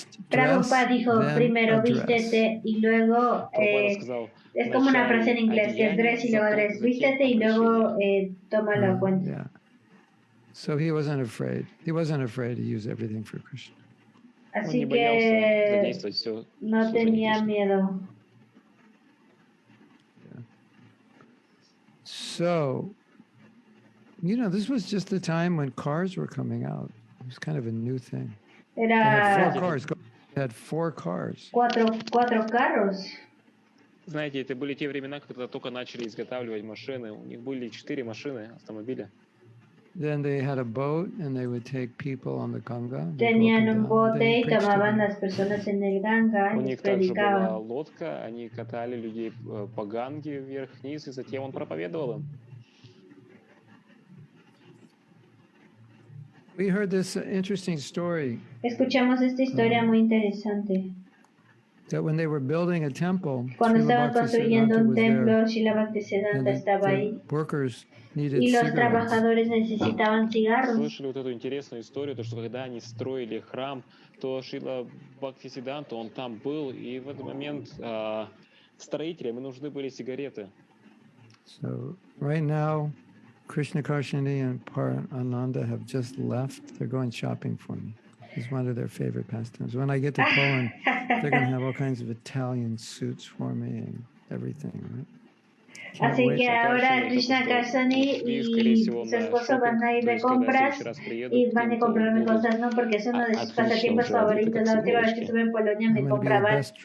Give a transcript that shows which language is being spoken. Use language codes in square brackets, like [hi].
[es] Prabhupada dijo, primero vístete y luego, es como una frase en inglés, que es dress y luego dress, vístete y luego toma la cuenta. [en] Yeah. So he wasn't afraid. He wasn't afraid to use everything for Krishna. [es] Así que no tenía miedo. [en] Yeah. So, you know, this was just the time when cars were coming out. It was kind of a new thing. They had four cars. [es] Cuatro carros. [ru] Знаете, это были те времена, когда только начали изготавливать машины. У них были 4 машины, автомобиля. [en] Then they had a boat and they would take people on the Ganga. [es] Tenían un bote y tomaban las personas en el Ganga y les predicaban. [ru] У них также была лодка, они катали людей по Ганге вверх-вниз, и затем он проповедовал им. [en] We heard this interesting story. [es] Escuchamos esta historia muy interesante. [en] That when they were building a temple, [es] cuando estaban construyendo un templo, Srila Bhaktisiddhanta estaba ahí. Y los trabajadores necesitaban cigarros. [ru] Слышали вот эту интересную историю, то что когда они строили храм, то Шрила Бхактисиддханта, он там был, и в этот момент строителям нужны были сигареты. [en] So right now, Krishna Karshani and Parananda have just left. They're going shopping for me. It's one of their favorite pastimes. When I get to Poland, they're going to have all kinds of Italian suits for me and everything, right? [es] Así que ahora Krishna Karsani y su esposo van a ir de compras y van a comprarme cosas, ¿no? Porque es uno de sus pasatiempos favoritos. La última vez que estuve en Polonia me compraban.